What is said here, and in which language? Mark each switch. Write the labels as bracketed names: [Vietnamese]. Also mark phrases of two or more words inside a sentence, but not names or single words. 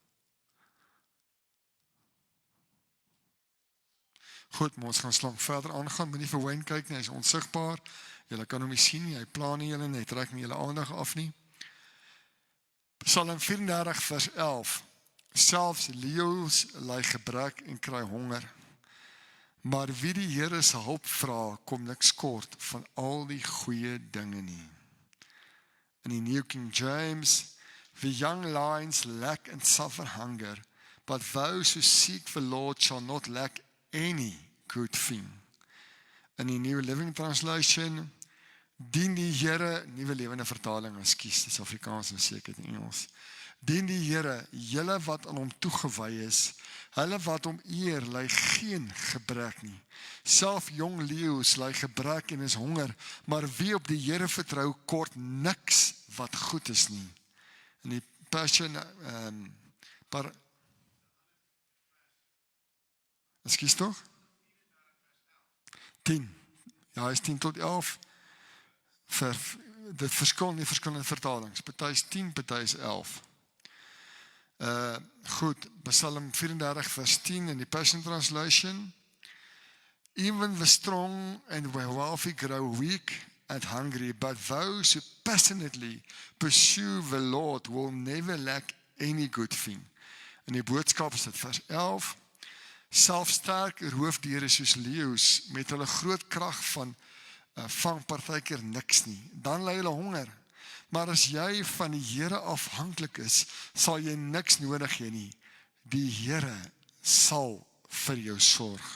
[Afrikaans] Goed, maar ons gaan slank verder aangaan, moet nie vir Wayne kyk nie, hy is onsigbaar, julle kan hom nie sien nie, hy pla nie julle nie, hy trek nie julle aandag af nie. Psalm 34 vers 11, selfs leeu's ly gebrek en kry honger, maar wie die Here se hulp vra, kom niks kort van al die goeie dinge nie. In die [English] New King James, the young lions lack and suffer hunger, but those who seek the Lord shall not lack any good thing. [Afrikaans] In die New Living Translation, dien die Here, Nuwe Lewende Vertaling, ekskuus, dis Afrikaans en seker in Engels. Dien die Here, julle wat aan hom toegewy is, hulle wat hom eer, ly geen gebrek nie. Self jong leeu's ly gebrek en is honger, maar wie op die Here vertrou, kort niks wat goed is nie. In die Passion, ekskuus toch? 10. Ja, hy is 10 tot 11. Dit verskil nie verskillende vertalings. Party is 10, party is 11. Goed, Psalm 34 vers 10 in die Passion Translation. [English] Even the strong and wealthy grow weak and hungry, but those who passionately pursue the Lord will never lack any good thing. [Afrikaans] In die boodskap is dit vers 11. Selfs sterk roofdiere soos leeu's met hulle groot krag van vang partykeer niks nie. Dan ly hulle honger. Maar as jy van die Here afhanklik is, sal jy niks nodig hê nie. Die Here sal vir jou sorg.